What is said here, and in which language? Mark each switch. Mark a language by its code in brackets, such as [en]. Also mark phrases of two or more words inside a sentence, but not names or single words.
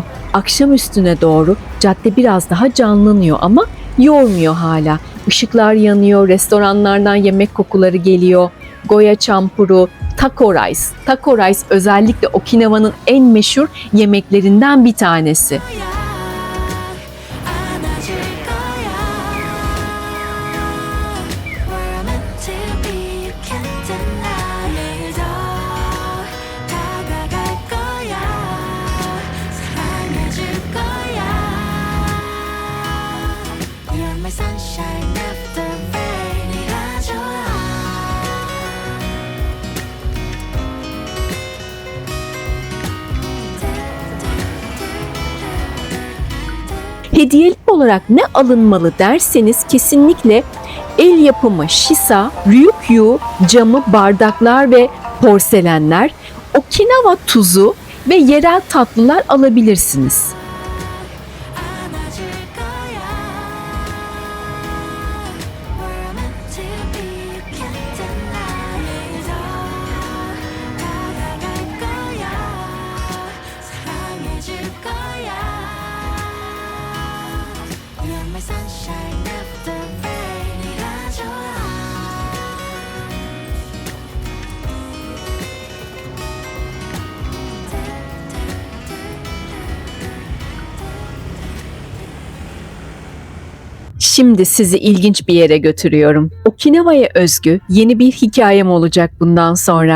[tr] Akşam üstüne doğru cadde biraz daha canlanıyor ama yormuyor hala. Işıklar yanıyor, restoranlardan yemek kokuları geliyor. Goya champuru, taco rice. Taco rice özellikle Okinawa'nın en meşhur yemeklerinden bir tanesi. [ko] 안아줄 거야. [en] We're meant to be, you can't deny it. [ko] 더 다가갈 거야, 사랑해줄 거야. [en] You're my sunshine after rain [ko] 이라 좋아. [tr] Hediyelik olarak ne alınmalı derseniz kesinlikle el yapımı shisa, ryukyu camı bardaklar ve porselenler, Okinawa tuzu ve yerel tatlılar alabilirsiniz. [ko] 안아줄 거야. [en] We're meant to be, you can't deny it. [ko] 더 다가갈 거야, 사랑해줄 거야. [en] You're my sunshine after rain [ko] 이라 좋아. [tr] Şimdi sizi ilginç bir yere götürüyorum. Okinawa'ya özgü yeni bir hikayem olacak bundan sonra.